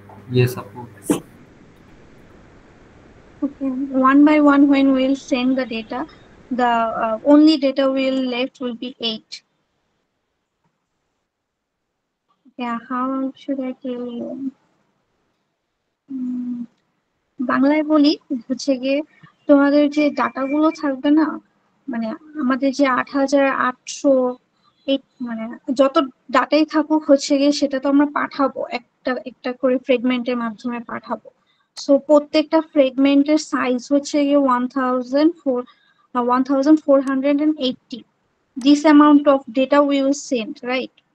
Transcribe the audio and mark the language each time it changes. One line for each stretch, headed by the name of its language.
English: Yes, Apu. Okay, one by one, when we will send the data, the only data we will left will be 8. Yeah, how should I tell you?
Bangla: বাংলায় বলি হচ্ছে গিয়ে, তোমাদের যে ডাটাগুলো থাকবে না, মানে আমাদের যে 8800 এই মানে যত ডাটাই থাকুক হচ্ছে গিয়ে, সেটা তো আমরা পাঠাবো একটা একটা করে ফ্রেগমেন্টের মাধ্যমে পাঠাবো। সো প্রত্যেকটা ফ্রেগমেন্টের সাইজ হচ্ছে গিয়ে 1480.
English: This amount of data we will send, right?